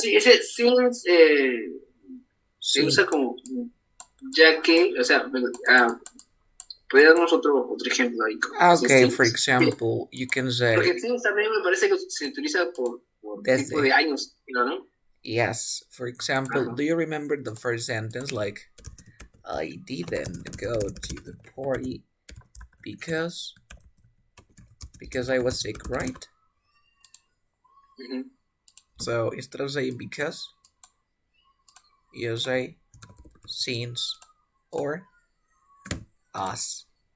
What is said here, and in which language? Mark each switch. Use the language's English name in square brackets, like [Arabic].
[Spanish] Sí, ese since se usa como ya que, o sea, puede darnos otro ejemplo ahí. [English] Okay, for example, you can say. [Spanish] Porque since también me parece que se utiliza por tipo de años, ¿no? [English] Yes. For example, do you remember the first sentence like, I didn't go to the party because I was sick, right? Mm-hmm. So instead of saying because, you say since or as.